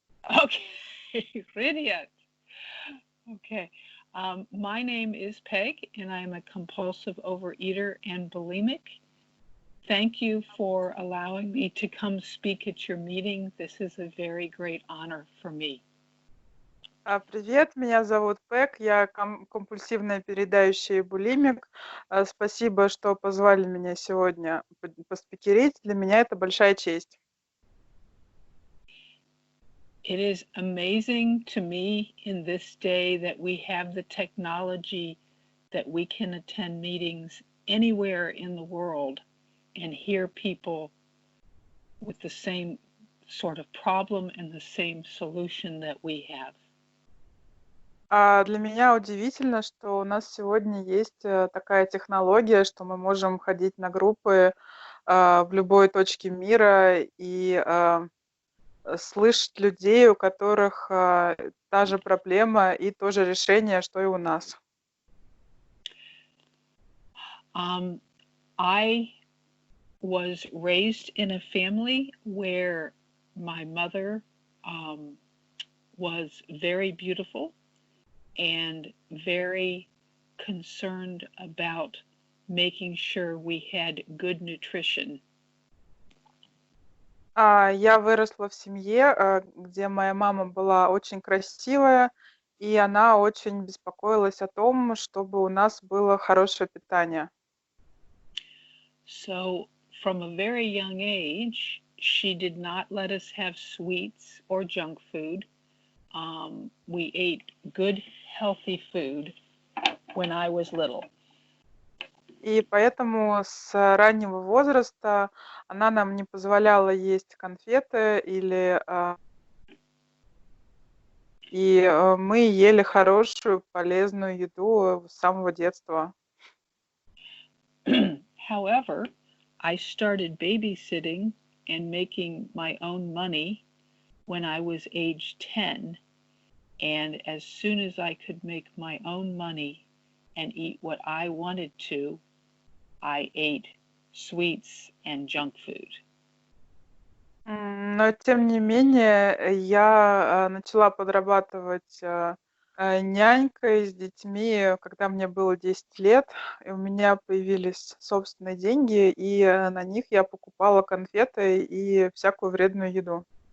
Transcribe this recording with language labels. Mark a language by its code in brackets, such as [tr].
[en] Okay. [ru] Привет. [en] Okay. My name is Peg, and I'm a compulsive overeater and bulimic. Thank you for allowing me to come speak at your meeting. This is a very great honor for me. [ru] Привет, меня зовут Пэг, я компульсивная переедающая и булимик. Спасибо, что позвали меня сегодня поспикерить. Для меня это большая честь. [en] It is amazing to me in this day that we have the technology that we can attend meetings anywhere in the world and hear people with the same sort of problem and the same solution that we have. [ru] Для меня удивительно, что у нас сегодня есть такая технология, что мы можем ходить на группы в любой точке мира и слышать людей, у которых та же проблема и то же решение, что и у нас. [en] I was raised in a family where my mother was very beautiful and very concerned about making sure we had good nutrition. [ru] Я выросла в семье, где моя мама была очень красивая, и она очень беспокоилась о том, чтобы у нас было хорошее питание. [en] So from a very young age, she did not let us have sweets or junk food. We ate good, healthy food when I was little. [ru] И поэтому с раннего возраста она нам не позволяла есть конфеты и мы ели хорошую, полезную еду с самого детства. [en] However, I started babysitting and making my own money when I was age 10. And as soon as I could make my own money and eat what I wanted to, I ate sweets and junk food. [ru] Но тем не менее, я начала подрабатывать нянькой с детьми, когда мне было 10 лет, и у меня появились собственные деньги, и на них я покупала конфеты и всякую вредную еду.